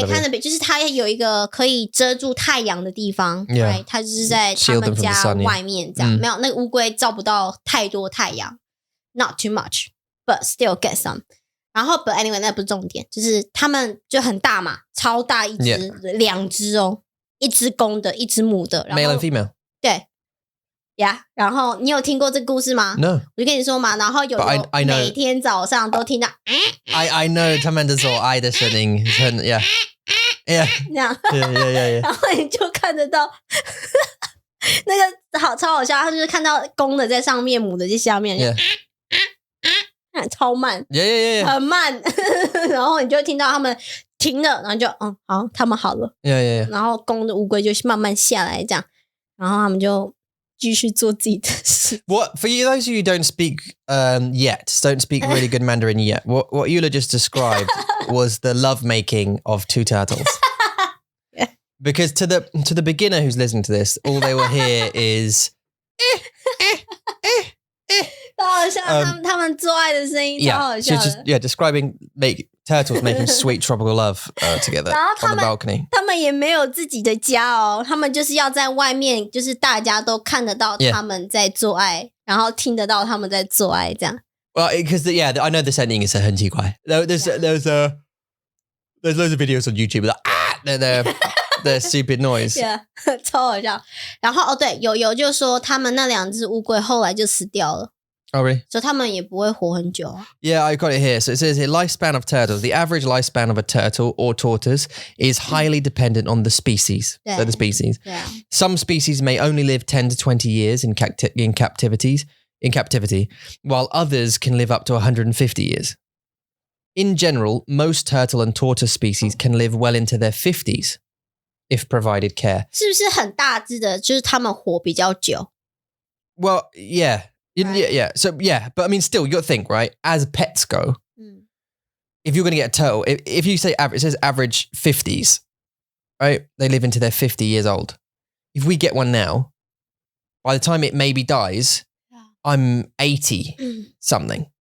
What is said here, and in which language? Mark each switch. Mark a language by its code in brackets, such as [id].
[zh] 对 canopy 就是它有一个可以遮住太阳的地方。 [en] Yeah. Right? [zh] 它就是在他们家外面这样。没有，那个乌龟照不到太多太阳 ， [en] not too much, but still get some. [zh] 然后 [en] but anyway [zh] 那不是重点，就是他们就很大嘛，超大一只，2只哦，一只公的，一只母的。然后 [en] Male and female. [zh] 对。呀，然后你有听过这个故事吗 [en] ？No， [zh] 我就跟你说嘛，然后有每天早上都听到。 [en] I know [zh] 他们的说爱的声音，很 yeah，这样，然后你就看得到那个超好笑，他就是看到公的在上面，母的在下面，超慢，很慢，然后你就听到他们停了，然后就好，他们好了，然后公的乌龟就慢慢下来这样，然后他们就。继续做自己的事。 [en] What for you? Those of you who don't speak don't speak really good Mandarin yet. What Eula just described was the lovemaking of 2 turtles. Yeah. Because to the beginner who's listening to this, all they will hear is [zh] 超好笑，他们做爱的声音超好笑的。 [en] She's just describing turtles making sweet tropical love together on the balcony. [zh] 他们也没有自己的家哦，他们就是要在外面，就是大家都看得到他们在做爱，然后听得到他们在做爱这样。 [en] Well, because I know the setting is [zh] 很奇怪。 [en] There's loads of videos on YouTube that the stupid noise. [zh] Yeah, 超好笑。然后对，有就说他们那2只乌龟后来就死掉了。 [en] Oh, really? [zh] 所以他们也不会活很久。 [en] Yeah, I got it here. So it says here, lifespan of turtles. The average lifespan of a turtle or tortoise is highly dependent on the species. So the species. Yeah. Some species may only live 10 to 20 years in captivity, while others can live up to 150 years. In general, most turtle and tortoise species can live well into their 50s if provided care. [zh] 是不是很大只的，就是他们活比较久？ [en] Well, yeah. Yeah. So, yeah. But I mean, still, you got to think, right? As pets go, if you're going to get a turtle, if you say average, it says average 50s, right? They live into their 50 years old. If we get one now, by the time it maybe dies, I'm 80 something.